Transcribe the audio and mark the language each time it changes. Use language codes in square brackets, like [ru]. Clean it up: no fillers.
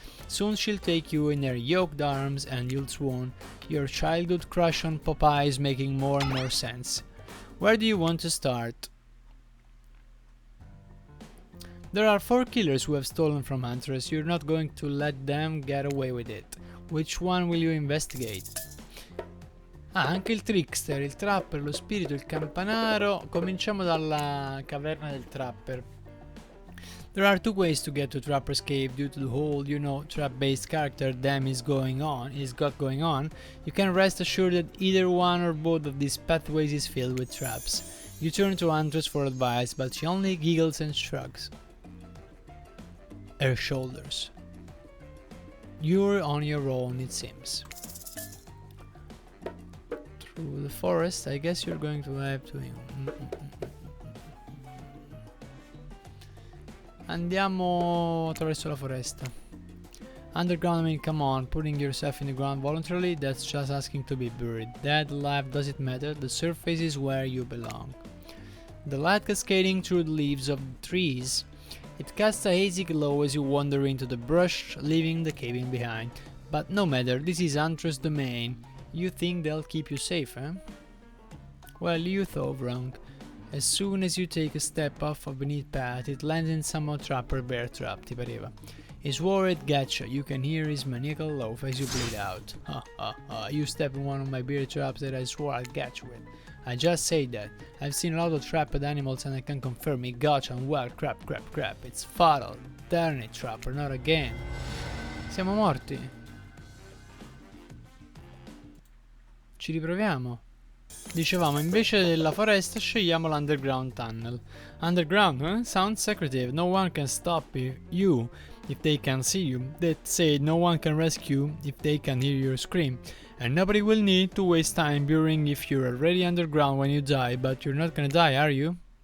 [en] Soon she'll take you in her yoked arms and you'll swoon, your childhood crush on Popeye is making more and more sense. Where do you want to start? There are 4 killers who have stolen from Huntress, you're not going to let them get away with it. Which one will you investigate? [it] Ah, anche il trickster, il trapper, lo spirito, il campanaro. Cominciamo dalla caverna del trapper. [en] There are 2 ways to get to Trapper's Cave due to the whole, trap-based character Dem is going on. You can rest assured that either one or both of these pathways is filled with traps. You turn to Andres for advice, but she only giggles and shrugs her shoulders. You're on your own, it seems. Through the forest, I guess you're going to have to... [it] Andiamo attraverso la foresta. [en] Underground, I mean, come on, putting yourself in the ground voluntarily, that's just asking to be buried. Dead, alive, does it matter? The surface is where you belong. The light cascading through the leaves of the trees, it casts a hazy glow as you wander into the brush, leaving the cabin behind. But no matter, this is Huntress' domain, You think they'll keep you safe, eh? Well, you thought wrong. As soon as you take a step off a beneath path, it lands in some trapper bear trap, [it] ti pareva. [en] He swore it gotcha. You can hear his maniacal laugh as you bleed out. Ha ha ha, you step in one of my bear traps that I swore I'd catch you with. I just say that. I've seen a lot of trapped animals and I can confirm it gotcha and well, crap. It's fatal. Darn it, trapper, not again. [it] Siamo morti. Ci riproviamo. Dicevamo, invece della foresta scegliamo l'underground tunnel. [en] Underground, huh? Sounds secretive. No one can stop you if they can see you. That said, no one can rescue if they can hear your scream. And nobody will need to waste time burying if you're already underground when you die, but you're not gonna die, are you?